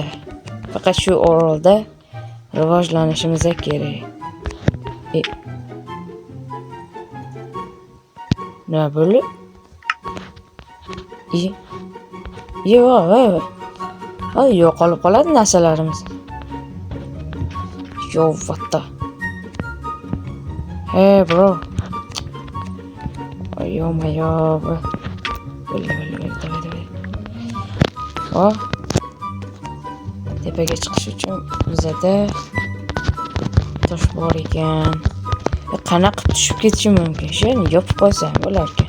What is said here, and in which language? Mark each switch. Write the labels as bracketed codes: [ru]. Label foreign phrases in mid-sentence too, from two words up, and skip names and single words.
[uz] Faqat shu orolda rivojlanishimiz kerak. Nima bo'ldi? Yo'q. Yo'qolib qoladi narsalarimiz. [en] Yo, what the? Hey, bro. [uz] Yo. Davay. Tepaga chiqish uchun bizda tosh bor ekan. Qanaqa tushib ketishi mumkin? Shuni yopib qo'ysam bo'lar ekan.